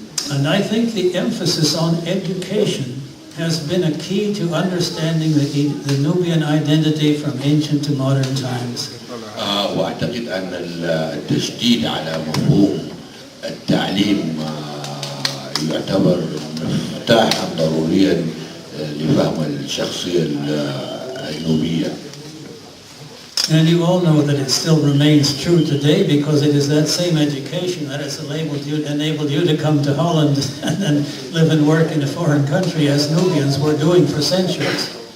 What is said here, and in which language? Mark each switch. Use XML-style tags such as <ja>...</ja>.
<en>And I think the emphasis on education has been a key to understanding the Nubian identity from ancient to modern times.</en> <ar>وأعتقد أن التشديد على مفهوم التعليم يعتبر مفتاحا ضروريا لفهم الشخصية النوبية.</ar> <en>And you all know that it still remains true today because it is that same education that has enabled you to come to Holland and live and work in a foreign country as Nubians were doing for centuries.</en>